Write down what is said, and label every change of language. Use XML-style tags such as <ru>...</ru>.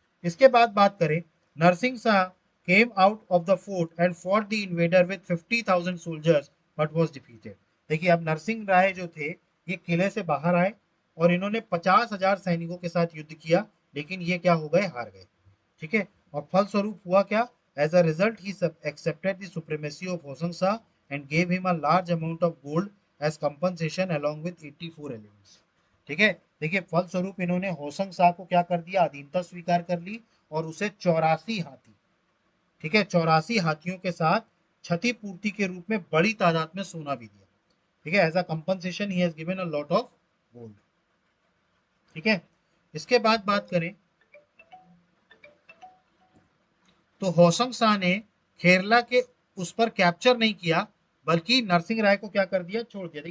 <hi>इसके बाद बात करें,</hi> <en>Narasimha Shah came out of the fort and fought the invader with 50,000 soldiers but was defeated।</en> <hi>देखिए अब नरसिंह राय जो थे ये किले से बाहर आए और इन्होंने 50,000 सैनिकों के साथ युद्ध किया, लेकिन ये क्या हो गए, हार गए। ठीक है, और फलस्वरूप हुआ क्या,</hi> <en>As a result, he accepted the supremacy of Hosang Shah and gave him a large amount of gold as compensation along with 84 elements.</en> <hi>ठीक है, देखिए फलस्वरूप इन्होंने होसंग शाह को क्या कर दिया, अधीनता स्वीकार कर ली और उसे 84 हाथी, ठीक है, 84 हाथियों के साथ क्षतिपूर्ति के रूप में बड़ी तादाद में सोना भी दिया। ठीक है,</hi> <en>As a compensation he has given a lot of gold.</en> <hi>ठीक है, इसके बाद बात करें तो होसंग शाह ने केरला के उस पर कैप्चर नहीं किया, बल्कि नरसिंह राय को क्या कर दिया, छोड़ दिया।</hi>